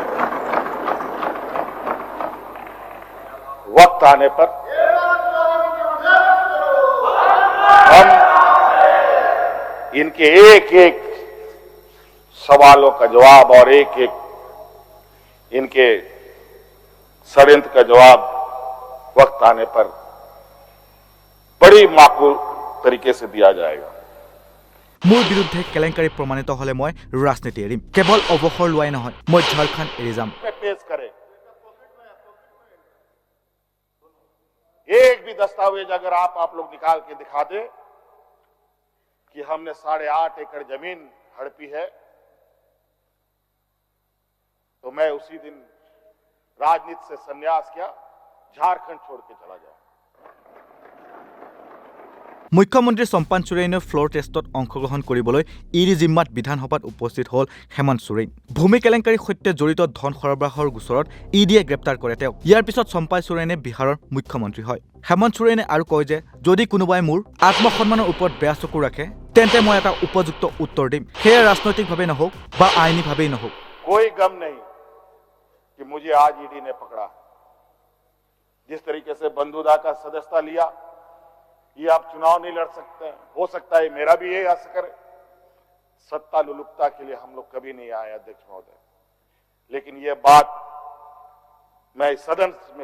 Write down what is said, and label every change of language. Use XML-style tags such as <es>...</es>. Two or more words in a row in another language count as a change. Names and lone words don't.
<hi>वक्त आने पर हम इनके एक एक सवालों का जवाब और एक एक इनके षड्यंत्र का जवाब वक्त आने पर बड़ी माकूल तरीके से दिया जाएगा।</hi> <as>মোৰ বিৰুদ্ধে কেলেংকাৰী প্ৰমাণিত হলে মই ৰাজনীতি এৰিম। কেৱল অৱসৰ লোৱাই নহয়, মই ঝাৰখণ্ড এৰি যাম।</as> <hi>पेश करें एक भी दस्तावेज अगर आप लोग निकाल के दिखा दे कि हमने 8.5 एकड़ जमीन हड़पी है, तो मैं उसी दिन राजनीति से संन्यास किया, झारखंड छोड़ के चला जाऊं।</hi> <as>মুখ্যমন্ত্ৰী চম্পান সোৰেনে</as> <en>floor test</en> <as>অংশগ্ৰহণ কৰিবলৈ ইডি জিম্মাত বিধানসভাত উপস্থিত হল হেমন্ত সোৰেন। ভূমি কেলেংকাৰীৰ সৈতে জড়িত ধন সৰবৰাহৰ গোচৰত ইডিয়ে গ্ৰেপ্তাৰ কৰে তেওঁক। ইয়াৰ পিছত চম্পাই সোৰেনে বিহাৰৰ মুখ্যমন্ত্ৰী হয়। হেমন্ত সোৰেনে আৰু কয় যে যদি কোনোবাই মোৰ আত্মসন্মানৰ ওপৰত বেয়া চকু ৰাখে তেন্তে মই এটা উপযুক্ত উত্তৰ দিম, সেয়া ৰাজনৈতিকভাৱে নহওক বা আইনীভাৱেই নহওক।</as> <hi>कोई गम नहीं कि मुझे आज ईडी ने पकड़ा। जिस तरीके से बंधुदा का सदस्यता लिया, ये आप चुनाव नहीं लड़ सकते हैं। हो सकता है मेरा भी यही असर है। सत्ता लुलुपता के लिए हम लोग कभी नहीं आए अध्यक्ष महोदय, लेकिन ये बात मैं इस सदन में</hi>